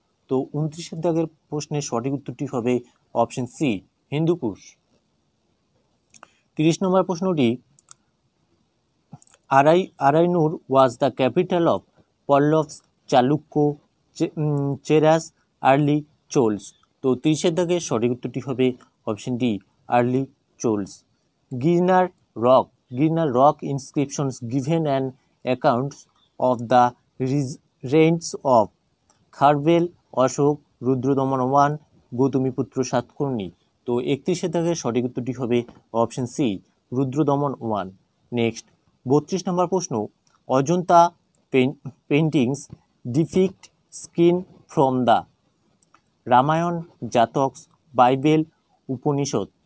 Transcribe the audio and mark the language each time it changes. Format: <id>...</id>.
<bn>তো 29-এর দাগের প্রশ্নের সঠিক উত্তরটি হবে অপশন সি হিন্দুকুশ। 30 নম্বর প্রশ্নটি।</bn> <en>আরাইনুর was the capital of Pallavas, Chalukya, Cheras, early Cholas.</en> <bn>তো 30-এর দাগের সঠিক উত্তরটি হবে option D early Cholas.</bn> <en>Girnar rock inscriptions given an account of the reigns of Kharavela, Ashoka, Rudradaman 1, Gautamiputra Satakarni.</en> <bn>তো 31-এর দাগের সঠিক উত্তরটি হবে অপশন সি রুদ্রদমন 1। নেক্সট 32 নম্বর প্রশ্ন।</bn> <en>Ajanta paintings depict skin from the Ramayana, জাতকস, Bible, Upanishad.</en>